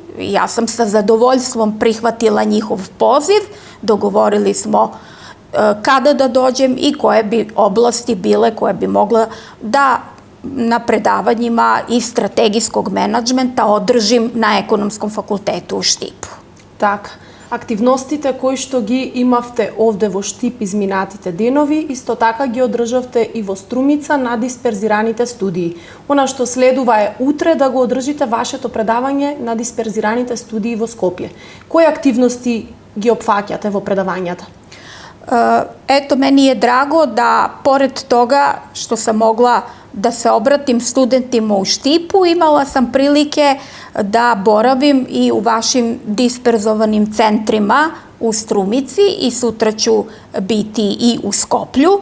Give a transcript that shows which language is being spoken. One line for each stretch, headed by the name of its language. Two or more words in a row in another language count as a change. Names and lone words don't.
Serbian: Ja sam sa zadovoljstvom prihvatila njihov poziv, dogovorili smo kada da dođem i koje bi oblasti bile koje bi mogla da na predavanjima iz strategijskog menadžmenta održim na Ekonomskom fakultetu u Štipu.
Macedonian: Така, активностите кои што ги имавте овде во Штип изминатите денови, исто така ги одржавте и во Струмица на дисперзираните студии. Она што следува е утре да го одржите вашето предавање на дисперзираните студии во Скопје. Кои активности ги опфаќате во предавањата?
Serbian: Eto, meni je drago da, pored toga što sam mogla da se obratim studentima u Štipu, imala sam prilike da boravim i u vašim disperzovanim centrima u Strumici i sutra ću biti i u Skoplju.